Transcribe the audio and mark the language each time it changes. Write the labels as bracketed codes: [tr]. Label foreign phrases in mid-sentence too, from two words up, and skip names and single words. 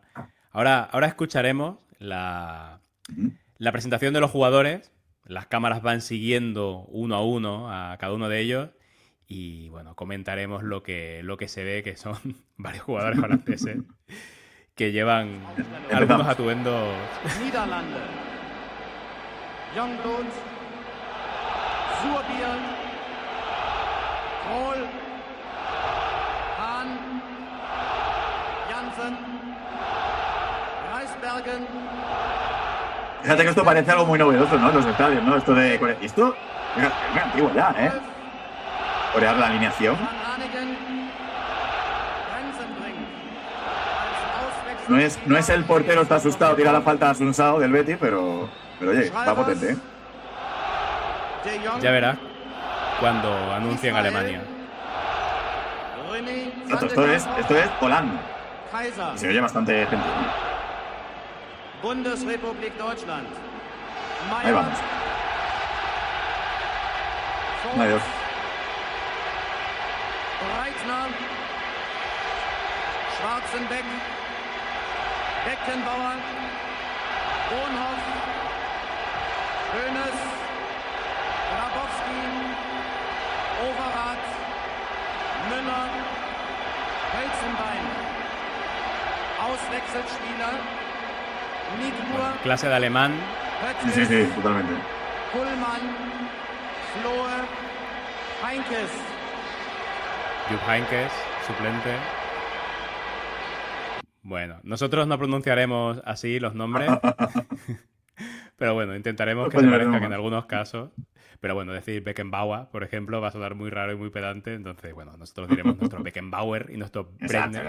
[es] Ahora escucharemos la presentación de los jugadores. Las cámaras van siguiendo uno a uno a cada uno de ellos. Y bueno, comentaremos lo que se ve, que son varios jugadores holandeses que llevan algunos atuendos. Niederlande. Youngblood. Suurbier. Kohl. Hahn. Janssen. Reisbergen. Fíjate que esto parece algo muy novedoso, ¿no? Los estadios, ¿no? Esto de Corea. Y esto es muy antiguo ya, ¿eh? Corear la alineación. No es el portero está asustado, tira la falta a Sunsao del Betis, pero oye, va potente, ¿eh? Ya verás cuando anuncien Alemania. Esto es Holanda. Y se oye bastante gente, ¿no? Bundesrepublik Deutschland. Ahí vamos. Adiós. Breitner. Schwarzenbeck. Beckenbauer. Bonhoff. Hoeneß. Grabowski. Overath. Müller. Hölzenbein. Auswechselspieler. Niedmur. Clase de alemán. Sí, totalmente. Kuhlmann. Flohe. Heinkes. Jupp Heynckes, suplente. Bueno, nosotros no pronunciaremos así los nombres, pero bueno, intentaremos que te parezca que en algunos casos. Pero bueno, decir Beckenbauer, por ejemplo, va a sonar muy raro y muy pedante, entonces, bueno, nosotros diremos nuestro Beckenbauer y nuestro Brenner.